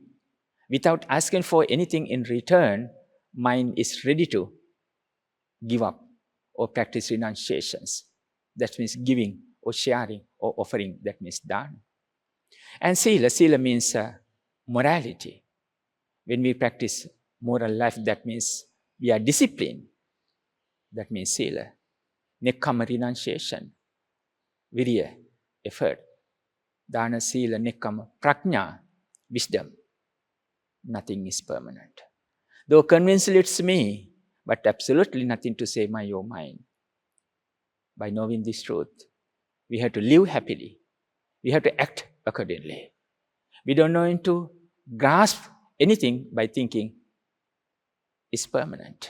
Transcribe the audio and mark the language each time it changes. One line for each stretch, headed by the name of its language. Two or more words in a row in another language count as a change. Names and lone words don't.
English: Without asking for anything in return, mind is ready to give up or practice renunciations. That means giving or sharing or offering. That means dana. And Sila. Sila means morality. When we practice moral life, that means we are disciplined. That means Sila. Nekkamma, renunciation. Virya, effort.
Pali: Dana, Sila, Nekkamma,
English: Prajna, wisdom. Nothing is permanent. Though convincingly it's me, but absolutely nothing to say my or mine. By knowing this truth, we have to live happily. We have to act accordingly. We don't know to grasp anything by thinking it's permanent.